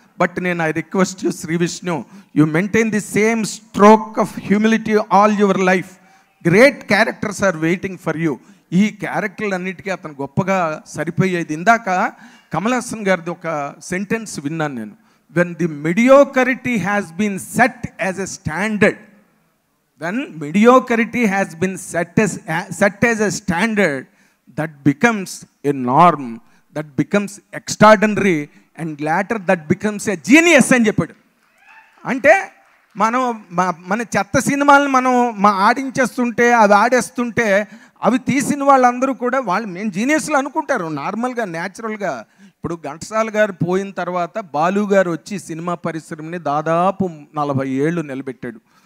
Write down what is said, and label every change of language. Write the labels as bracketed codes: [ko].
[en] But నేను I request you Shri Vishnu, you maintain the same stroke of humility all your life. Great characters are waiting for you. [te] ఈ క్యారెక్టర్లు అన్నిటికీ అతను గొప్పగా సరిపోయేది. ఇందాక కమల్ హాసన్ గారిది ఒక సెంటెన్స్ విన్నాను నేను. [en] when the mediocrity has been set as a standard, when mediocrity has been set as a standard, that becomes a norm, that becomes extraordinary, and later that becomes a genius [te] అని చెప్పాడు. అంటే మనం మన చెత్త సినిమాలను మనం ఆడించేస్తుంటే, అవి ఆడేస్తుంటే, అవి తీసిన వాళ్ళందరూ కూడా మేము జీనియస్లు అనుకుంటారు నార్మల్గా, న్యాచురల్గా. ఇప్పుడు ఘంటసాల గారు పోయిన తర్వాత బాలు గారు వచ్చి సినిమా పరిశ్రమని దాదాపు 40 ఏళ్ళు నిలబెట్టాడు.